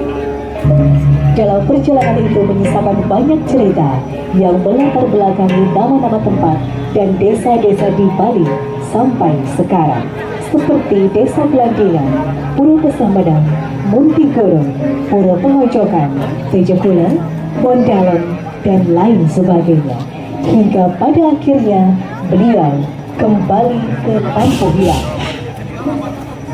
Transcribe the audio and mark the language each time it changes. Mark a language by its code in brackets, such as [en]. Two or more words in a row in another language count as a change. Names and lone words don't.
[id] Dalam perjalanan itu menyisakan banyak cerita yang melatar belakangi nama-nama tempat dan desa-desa di Bali sampai sekarang, seperti Desa Belandingan, Pura Kesambadan, Muntigorong, Pura Pengojokan, Tejekula, Bondalem, dan lain sebagainya. Hingga pada akhirnya beliau kembali ke Tampuhiang.